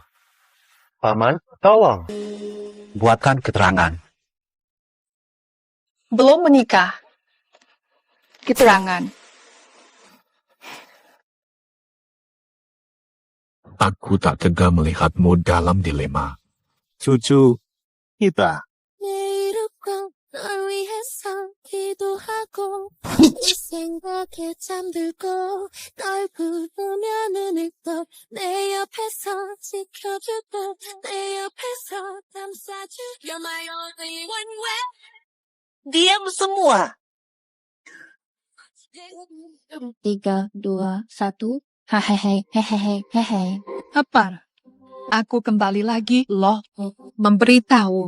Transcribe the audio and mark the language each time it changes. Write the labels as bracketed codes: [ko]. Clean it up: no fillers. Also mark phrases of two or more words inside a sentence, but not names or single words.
[id] Paman, tolong. Buatkan keterangan. Belum menikah. Keterangan. Aku tak tega melihatmu dalam dilema. Cucu, kita. [ko] 널 위해서 기도하고 네 생각에 잠들고 널 부르며 눈을 떠 내 옆에서 지켜주고 내 옆에서 감싸줄 [en] You're my only one way [id] Diam semua. 3, 2, 1. Hehehe. Apa? Aku kembali lagi, loh. Memberitahu.